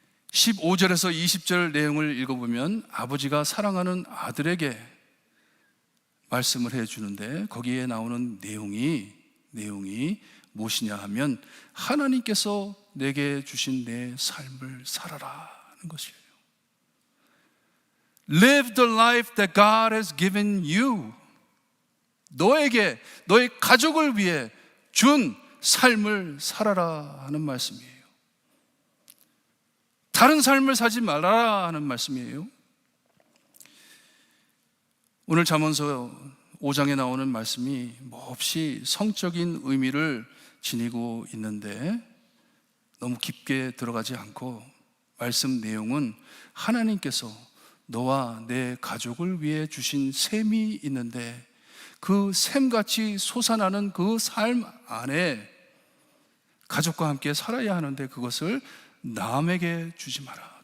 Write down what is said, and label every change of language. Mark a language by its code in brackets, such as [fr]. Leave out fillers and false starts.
[ko] 15절에서 20절 내용을 읽어보면 아버지가 사랑하는 아들에게 말씀을 해주는데 거기에 나오는 내용이 무엇이냐 하면 하나님께서 내게 주신 내 삶을 살아라 하는 것이에요. [en] Live the life that God has given you. [ko] 너에게, 너의 가족을 위해 준 삶을 살아라 하는 말씀이에요. 다른 삶을 사지 말아라 하는 말씀이에요. 오늘 잠언서 5장에 나오는 말씀이 몹시 성적인 의미를 지니고 있는데 너무 깊게 들어가지 않고 말씀 내용은 하나님께서 너와 내 가족을 위해 주신 셈이 있는데 그 셈같이 솟아나는 그 삶 안에 가족과 함께 살아야 하는데 그것을 남에게 주지 마라.